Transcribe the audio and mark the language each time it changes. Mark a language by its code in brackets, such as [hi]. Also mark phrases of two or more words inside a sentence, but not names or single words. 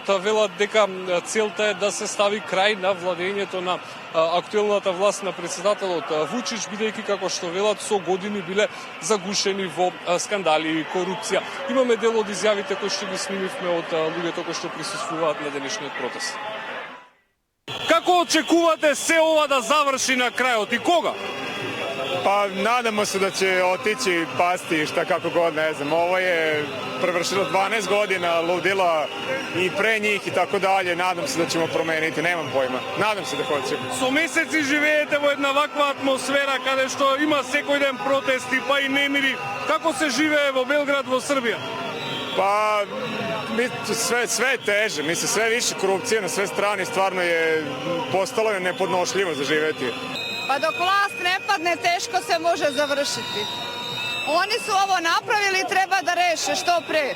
[mk] Велат дека целта е да се стави крај на владењето на актуелната власт на председателот Вучич, бидејќи како што велат со години биле загушени во скандали и корупција. Имаме дел од изјавите кои што ги снимивме од луѓето кои што присуствуваат на денешниот протест. Како очекувате се ова да заврши на крајот и кога? [sr] Pa nadamo se da će otići, pasti, šta kako god, ne znam. Ovo je prevršilo 12 godina ludila i pre njih i tako dalje. Nadam se da ćemo promeniti, nemam pojma. Nadam se da hoćemo. [mk] Со месеци живеете во една ваква атмосфера каде што има секој ден протести, па и немири. Како се живее во Белград, во Србија? [sr] Pa sve je teže, mislim, sve više korupcije na sve strane, stvarno je postalo nepodnošljivo za živeti. Pa dok vlast ne padne, teško se može završiti. Oni su ovo napravili i treba da reše što pre.